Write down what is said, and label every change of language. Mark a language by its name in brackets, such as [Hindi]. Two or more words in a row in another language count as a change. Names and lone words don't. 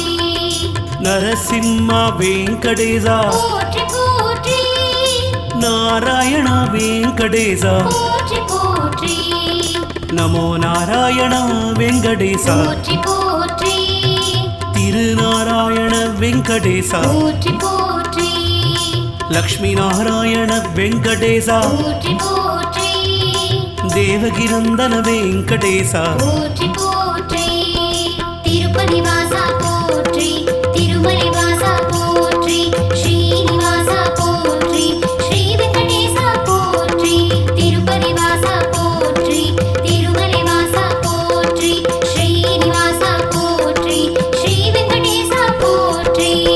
[Kannada] ನರಸಿಂಹ ವೆಂಕಟೇಶ [Tamil] போற்றி போற்றி [Kannada] ನಾರಾಯಣ ವೆಂಕಟೇಶ [Tamil] போற்றி போற்றி [Kannada] ನಮೋ ನಾರಾಯಣ ವೆಂಕಟೇಶ [Tamil] போற்றி போற்றி [Kannada] ತಿರುನಾರಾಯಣ ವೆಂಕಟೇಶ [Tamil] போற்றி போற்றி லக்ஷ்மி நாராயண வெங்கடேசா போற்றி போற்றி தேவகிநந்தன வெங்கடேசா போற்றி போற்றி திருப்பதி வாசா போற்றி திருமலை வாசா போற்றி ஸ்ரீனிவாசா போற்றி ஸ்ரீ வெங்கடேசா போற்றி திருப்பதி வாசா போற்றி திருமலை வாசா போற்றி ஸ்ரீனிவாசா போற்றி ஸ்ரீ வெங்கடேசா போற்றி